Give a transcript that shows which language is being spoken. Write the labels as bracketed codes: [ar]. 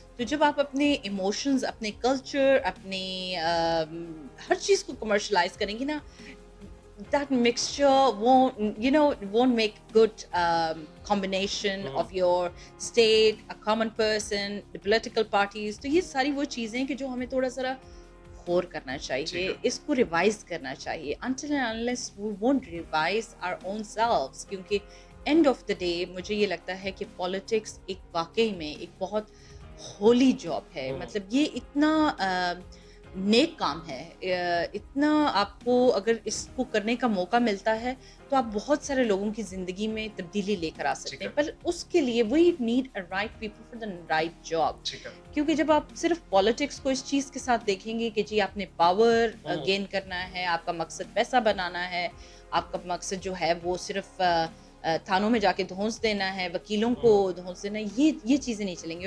[hi] तो जब आप अपने इमोशंस, अपने कल्चर, अपने हर चीज को कमर्शलाइज करेंगे ना, [en] that mixture won't make good combination of your state, a common person, the political parties. [hi] तो ये सारी वो चीज़ें कि जो हमें थोड़ा सा गौर करना चाहिए, इसको रिवाइज करना चाहिए. [en] Until and unless we won't revise our own selves, [hi] क्योंकि [en] end of the day [hi] मुझे ये लगता है कि politics एक वाकई में एक बहुत होली जॉब है. मतलब ये इतना नेक काम है, इतना आपको अगर इसको करने का मौका मिलता है तो आप बहुत सारे लोगों की ज़िंदगी में तब्दीली लेकर आ सकते हैं. पर उसके लिए [en] We need a right people for the right job. [hi] क्योंकि जब आप सिर्फ पॉलिटिक्स को इस चीज़ के साथ देखेंगे कि जी आपने पावर गेन करना है, आपका मकसद पैसा बनाना है, आपका मकसद जो है वो सिर्फ थानों में जाके धौंस देना है, वकीलों को धौंस देना, ये चीज़ें नहीं चलेंगी.